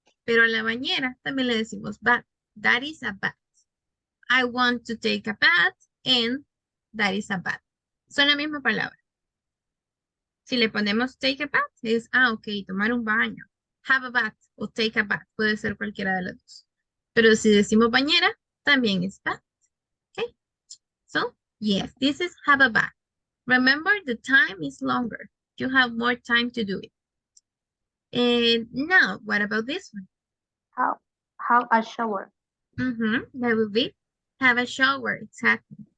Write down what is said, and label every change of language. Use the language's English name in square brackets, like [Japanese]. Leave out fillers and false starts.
[Spanish] Pero a la bañera también le decimos bath. [English] That is a bath. I want to take a bath, and that is a bath. [Spanish] Son la misma palabra. Si le ponemos [English] take a bath, [Spanish] es, ok, tomar un baño. [English] Have a bath [Spanish] o [English] take a bath, [Spanish] puede ser cualquiera de las dos. Pero si decimos bañera, también es bath. [English] Okay, so yes, this is have a bath. Remember, the time is longer. You have more time to do it. And now, what about this one? Have a shower. That would be have a shower, exactly.